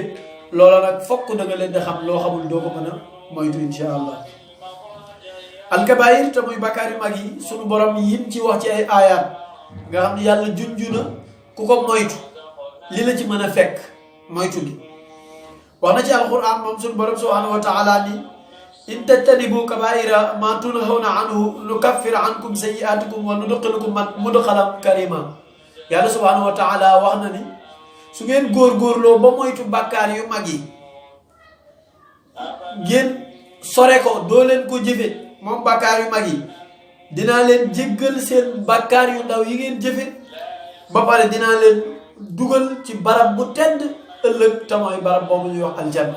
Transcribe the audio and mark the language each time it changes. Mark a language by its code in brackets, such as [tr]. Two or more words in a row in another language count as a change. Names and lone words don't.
[wo] loola nag fokk da nga leen di xam loo xamul doo ko mën a moytu [ar] إن شاء الله. [wo] alkabair te muy bàkkaar yu mag yi sunu borom yim ci wax ci ay aayaat nga xam ne yàlla junju na ku ko moytu li la ci mën a fekk moytu gi. wax na ci alquran moom sunu borom [ar] سبحانه وتعالى ni إن تجتنبوا كبائر ما تنهون عنه نكفر عنكم سيئاتكم وندخلكم مدخلا كريما. [wo] yàlla [ar] سبحانه وتعالى [wo] wax na ni su ngeen góorgóorloo ba moytu bàkkaar yu mag yi ngeen sore ko doo leen ko jëfe moom bàkkaar yu mag yi dinaa leen jéggal seen bàkkaar yu ndaw yi ngeen jëfe ba pare dinaa leen dugal ci barab bu tedd ëllëg te mooy barab boobu ñuy wax aljanna.